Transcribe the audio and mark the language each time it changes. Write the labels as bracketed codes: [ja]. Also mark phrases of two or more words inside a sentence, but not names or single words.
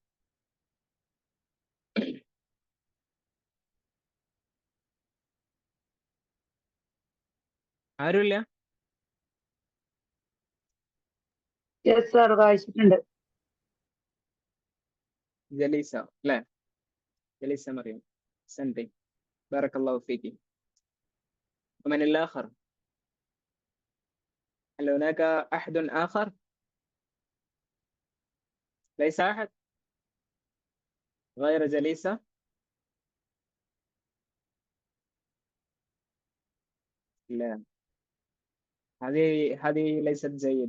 [ml] ആരുമില്ല. [en] yes sir, [ml] വായിച്ചിട്ടുണ്ട്. ജലീസ അല്ലേ? ജലീസ മറിയം. [ar] سنتي بارك الله فيك. ومن الآخر؟ هل هناك أحد آخر؟ ليس أحد غير جليسة؟ لا، هذه ليست جيدة.